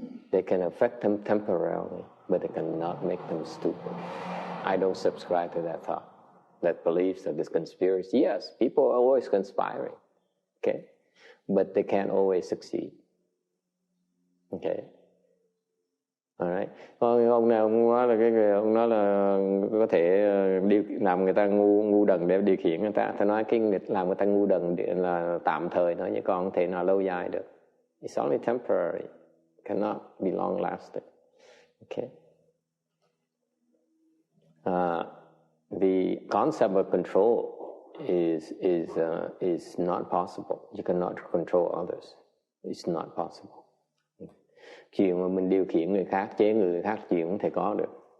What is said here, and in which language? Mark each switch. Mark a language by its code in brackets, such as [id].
[en] They can affect them temporarily, but they cannot make them stupid. I don't subscribe to that thought, that belief that this conspiracy. Yes, people are always conspiring, okay? But they can't always succeed. Okay? Alright. [vi] Ông này ông nói là ông nói là có thể làm người ta ngu đần để điều khiển người ta. Tôi nói cái làm người ta ngu đần là tạm thời thôi, chứ còn không thể nào lâu dài được. [en] It's only temporary. Cannot be long lasting. Okay. The concept of control is not possible. You cannot control others. It's not possible. [vi] Chuyện mà mình điều khiển người khác, chế người khác, chuyện không thể có được.